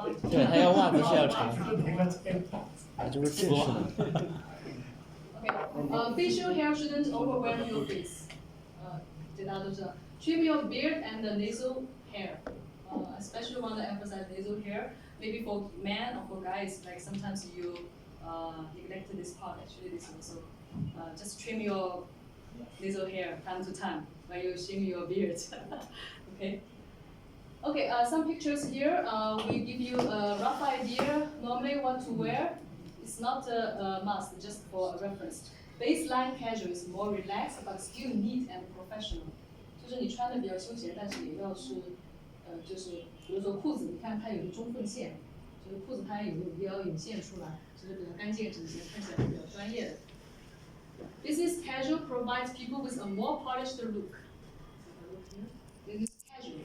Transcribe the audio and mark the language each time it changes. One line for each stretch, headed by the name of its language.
Chinese: 对，他要袜子是要长，那就是正式的。
English: Okay, facial hair shouldn't overwhelm your face.
Chinese: 这大家都知道。
English: Trim your beard and the nasal hair. Especially want to emphasize nasal hair. Maybe for men or for guys, like sometimes you neglect this part. Actually, this also. Just trim your nasal hair time to time when you shave your beard. Okay. Okay. Some pictures here. We give you a rough idea. Normally, what to wear. It's not a must, just for a reference. Baseline casual is more relaxed, but still neat and professional.
Chinese: 就是你穿的比较休闲，但是也要是，就是比如说裤子，你看它有个中分线，就是裤子它也要有线出来，就是比较干净整洁，看起来比较专业的。
English: Business casual provides people with a more polished look. Business casual.